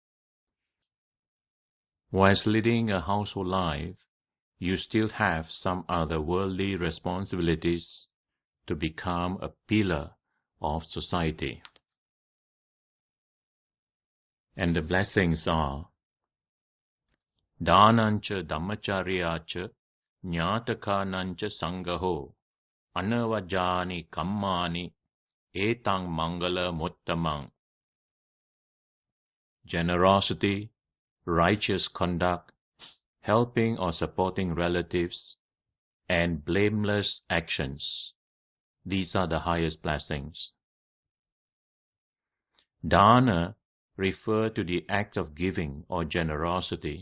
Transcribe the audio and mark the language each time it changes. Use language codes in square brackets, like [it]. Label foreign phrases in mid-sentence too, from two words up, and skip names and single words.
[en] Whilst leading a household life, you still have some other worldly responsibilities to become a pillar of society. And the blessings are [pi] Dhanancha Dhammacharyacha Jnatakanancha Sangaho Anavajani Kammani Etang Mangala Muttamang. [en] Generosity, righteous conduct, helping or supporting relatives, and blameless actions. These are the highest blessings. Dana refer to the act of giving or generosity.